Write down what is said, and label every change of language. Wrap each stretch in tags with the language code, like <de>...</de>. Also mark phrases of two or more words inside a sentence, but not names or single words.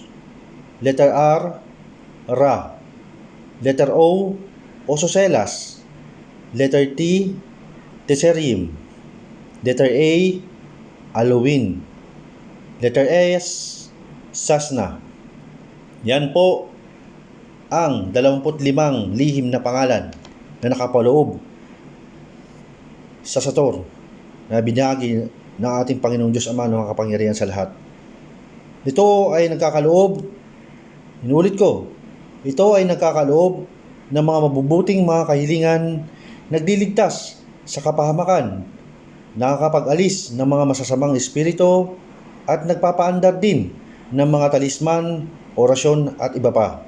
<en>Letter R, Ra. Letter O, Ososelas. Letter T, Teserium. Letter A, Alowin. Letter S, Sasna.</en> <tl>Yan po ang 25 lihim na pangalan na nakapaloob sa Sator na binahagi ng ating Panginoong Diyos Ama ng kapangyarihan sa lahat. Ito ay nagkakaloob, inulit ko, ito ay nagkakaloob ng mga mabubuting mga kahilingan, nagliligtas sa kapahamakan, nakakapag-alis ng mga masasamang espiritu at nagpapaandar din ng mga talisman, orasyon at iba pa.</tl>